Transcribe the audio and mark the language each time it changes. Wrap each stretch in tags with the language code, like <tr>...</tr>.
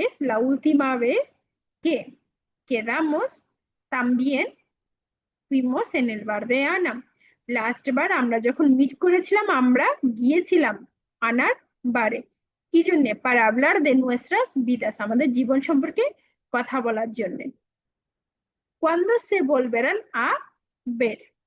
<es>la última vez que quedamos también fuimos en el bar de Ana।</es> <bn>Last বার আমরা যখন meet করেছিলাম আমরা গিয়েছিলাম আনার বারে, কি জন্য,</bn> <es>para hablar de nuestras vidas,</es> <bn>আমাদের জীবন সম্পর্কে কথা বলার জন্য।</bn> <es>¿Cuándo se volverán a ver?</es>